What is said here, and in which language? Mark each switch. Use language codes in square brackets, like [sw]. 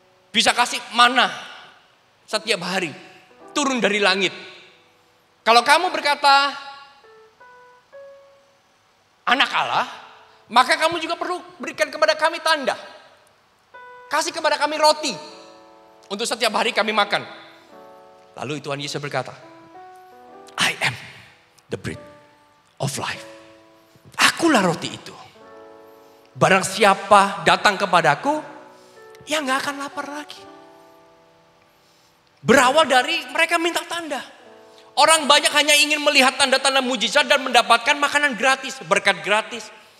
[id] Bisa kasih mana setiap hari. Turun dari langit. Kalau kamu berkata anak Allah, maka kamu juga perlu berikan kepada kami tanda. Kasih kepada kami roti. Untuk setiap hari kami makan. Lalu Tuhan Yesus berkata, [en] I am the bread of life. [id] Akulah roti itu. Barang siapa datang kepadaku, ya gak akan lapar lagi. Berawal dari mereka minta tanda. Orang banyak hanya ingin melihat tanda-tanda mujizat dan mendapatkan makanan gratis, berkat gratis.